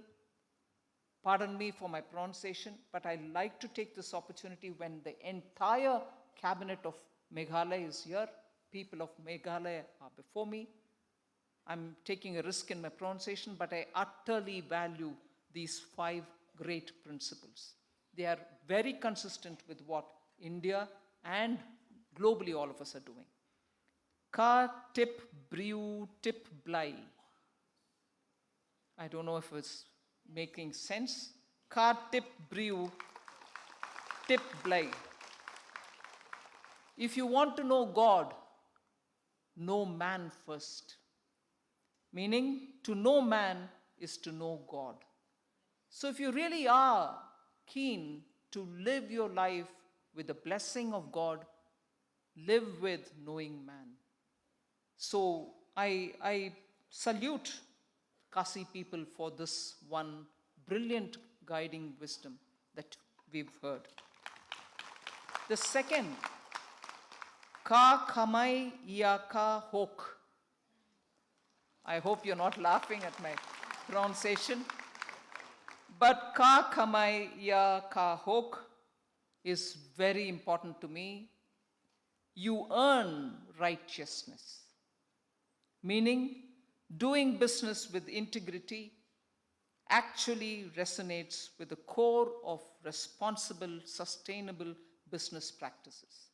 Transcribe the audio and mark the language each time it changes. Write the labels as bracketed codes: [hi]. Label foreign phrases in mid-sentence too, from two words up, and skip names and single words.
[en] Pardon me for my pronunciation, but I like to take this opportunity when the entire cabinet of Meghalaya is here, people of Meghalaya are before me. I'm taking a risk in my pronunciation, but I utterly value these 5 great principles. They are very consistent with what India and globally all of us are doing. [kha] Ka tip brew tip blai. [en] I don't know if it's making sense. [kha] Ka tip brew tip blai. [en] If you want to know God, know man first. Meaning, to know man is to know God. So if you really are keen to live your life with the blessing of God, live with knowing man. So I salute Kasi people for this one brilliant guiding wisdom that we've heard. The second, [kha] ka khamai ya ka hok. [en] I hope you're not laughing at my pronunciation. But [kha] ka khamai ya ka hok [en] is very important to me. You earn righteousness. Meaning, doing business with integrity actually resonates with the core of responsible, sustainable business practices.